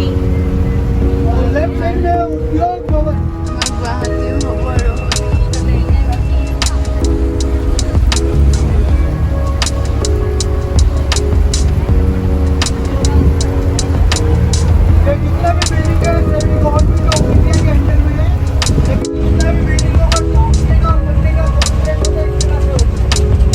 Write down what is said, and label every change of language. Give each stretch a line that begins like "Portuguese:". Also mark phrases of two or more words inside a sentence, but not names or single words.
English: left side
Hindi: में उद्योग भवन
Assamese: गुवाहाटी হ'ব আৰু
Hindi: जितना भी बिल्डिंग है सभी गवर्नमेंट ऑफ इंडिया के अंडर में है जितना भी बिल्डिंगों का काम और बनने का कॉन्ट्रैक्ट होता है इसके नाम पे होता है